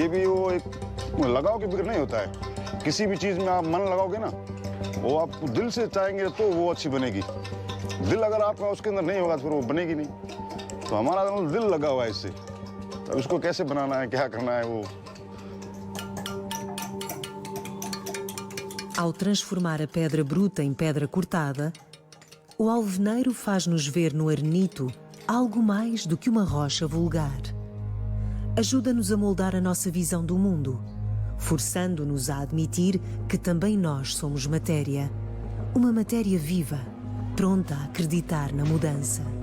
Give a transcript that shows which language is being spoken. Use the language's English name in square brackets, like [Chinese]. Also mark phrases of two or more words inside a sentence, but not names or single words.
[Hindi] ये भी वो एक लगाव के बिगड़ नहीं होता है। किसी भी चीज़ में आप मन लगाओगे ना, वो आप दिल से चाहेंगे तो वो अच्छी बनेगी। दिल अगर आपका उसके अंदर नहीं होगा तो फिर वो बनेगी नहीं। तो हमारा दिल लगा हुआ है इससे, तो उसको कैसे बनाना है, क्या करना है वो। [Portuguese] Ao transformar a pedra bruta em pedra cortada, o alveneiro faz-nos ver no Arenito algo mais do que uma rocha vulgar. Ajuda-nos a moldar a nossa visão do mundo, forçando-nos a admitir que também nós somos matéria, uma matéria viva, pronta a acreditar na mudança.